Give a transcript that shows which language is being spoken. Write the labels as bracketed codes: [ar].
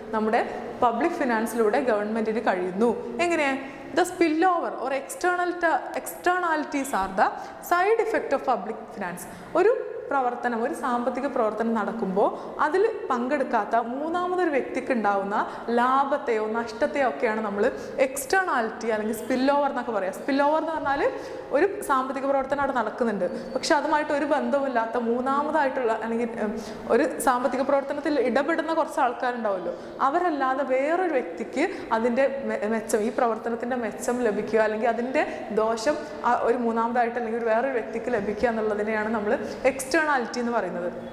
[ml] നമ്മുടെ പബ്ലിക് ഫിനാൻസിലൂടെ ഗവൺമെൻറ്റിന് കഴിയുന്നു. എങ്ങനെ? [en] The spillover or externalities are the side effect of public finance. [ml] ഒരു സാമ്പത്തിക പ്രവർത്തനം നടക്കുമ്പോൾ അതിൽ പങ്കെടുക്കാത്ത മൂന്നാമതൊരു വ്യക്തിക്ക് ഉണ്ടാവുന്ന ലാഭത്തെയോ നഷ്ടത്തെയോ ഒക്കെയാണ് നമ്മൾ എക്സ്റ്റേണാലിറ്റി അല്ലെങ്കിൽ സ്പില്ലോവർ എന്നൊക്കെ പറയാം. സ്പില്ലോവർ എന്ന് പറഞ്ഞാൽ ഒരു സാമ്പത്തിക പ്രവർത്തനം അവിടെ നടക്കുന്നുണ്ട്, പക്ഷെ അതുമായിട്ട് ഒരു ബന്ധവുമില്ലാത്ത മൂന്നാമതായിട്ടുള്ള അല്ലെങ്കിൽ ഒരു സാമ്പത്തിക പ്രവർത്തനത്തിൽ ഇടപെടുന്ന കുറച്ച് ആൾക്കാരുണ്ടാവുമല്ലോ, അവരല്ലാതെ വേറൊരു വ്യക്തിക്ക് അതിൻ്റെ മെച്ചം, ഈ പ്രവർത്തനത്തിൻ്റെ മെച്ചം ലഭിക്കുക അല്ലെങ്കിൽ അതിൻ്റെ ദോഷം ഒരു മൂന്നാമതായിട്ട് അല്ലെങ്കിൽ വേറൊരു വ്യക്തിക്ക് ലഭിക്കുക എന്നുള്ളതിനെയാണ് നമ്മൾ എക്സ്റ്റേണാലിറ്റി എന്ന് പറയുന്നത്.